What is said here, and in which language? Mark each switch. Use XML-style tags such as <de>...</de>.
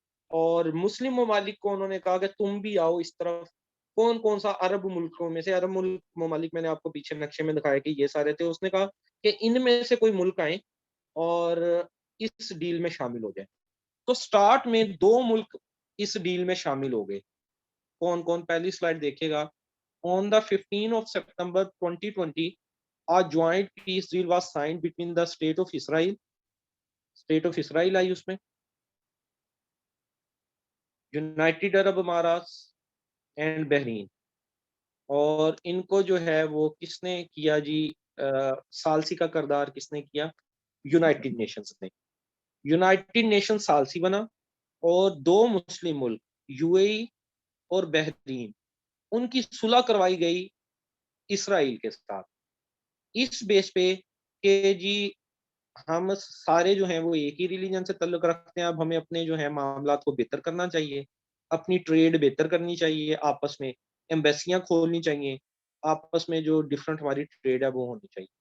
<hi>और मुस्लिम ममालिक को उन्होंने कहा कि तुम भी आओ इस तरफ। कौन कौन सा अरब मुल्कों में से, अरब मुल्क ममालिक मैंने आपको पीछे नक्शे में दिखाया कि ये सारे थे। उसने कहा कि इनमें से कोई मुल्क आए और इस डील में शामिल हो जाए। तो स्टार्ट में दो मुल्क इस डील में शामिल हो गए। कौन कौन? पहली स्लाइड देखिएगा।</hi> <en>on the 15 of September 2020, a joint peace deal was signed between the state of Israel, state of Israel</en> <hi>आई उसमें,</hi> <en>United Arab अमारात and Bahrain.</en> <hi>और इनको जो है वो किसने किया जी? सालसी का करदार किसने किया? यूनाइटेड नेशंस ने। यूनाइटेड नेशन सालसी बना, और दो मुस्लिम मुल्क यूएई और बहरीन, उनकी सुलह करवाई गई इसराइल के साथ, इस बेस पे कि जी हम सारे जो हैं वो एक ही रिलीजन से ताल्लुक रखते हैं। अब हमें अपने जो है मामलात को बेहतर करना चाहिए, अपनी ट्रेड बेहतर करनी चाहिए, आपस में एम्बेसियां खोलनी चाहिए, आपस में जो डिफरेंट हमारी ट्रेड है वो होनी चाहिए।</hi>